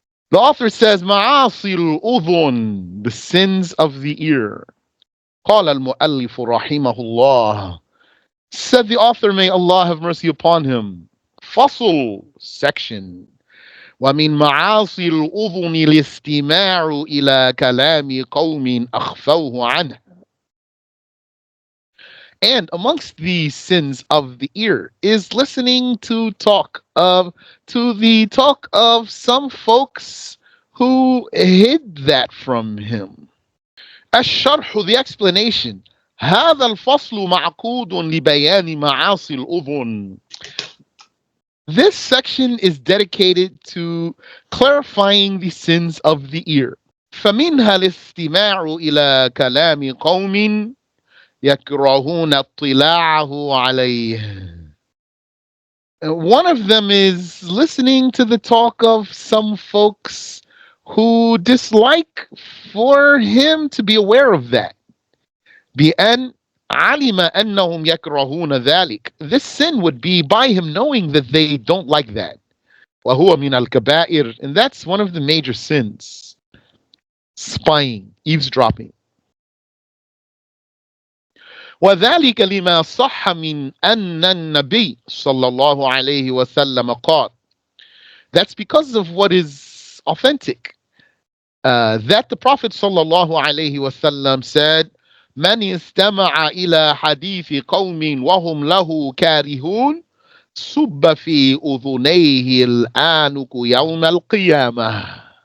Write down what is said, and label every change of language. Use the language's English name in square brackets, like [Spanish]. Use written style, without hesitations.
[English] The author says, [Arabic] معاصي الأذن, [English] the sins of the ear. [Arabic] قال المؤلف رحمه الله. [English] Said the author, may Allah have mercy upon him. فصل, section. [Arabic] ومن معاصي الأذن الاستماع إلى كلام قوم أخفوه عنه. [English] And amongst the sins of the ear is listening to the talk of some folks who hid that from him. الشرح, the explanation. [Arabic] هذا الفصل معقود لبيان معاصي الأذن. [English] This section is dedicated to clarifying the sins of the ear. [Arabic] فمنها الاستماع إلى كلام قوم يكرهون اطلاعه عليه. [English] One of them is listening to the talk of some folks who dislike for him to be aware of that. [Arabic] بأن علم أنهم يكرهون ذلك. [English] This sin would be by him knowing that they don't like that. [Arabic] وهو من الكبائر, [English] and that's one of the major sins. Spying, eavesdropping. [Arabic] وذلك لما صح من أن النبي صلى الله عليه وسلم قال. [English] That's because of what is authentic. That the Prophet [Arabic] صلى الله عليه وسلم [English] said, [Arabic] من استمع إلى حديث قوم وهم له كارهون صب في أذنيه الآنك يوم القيامة.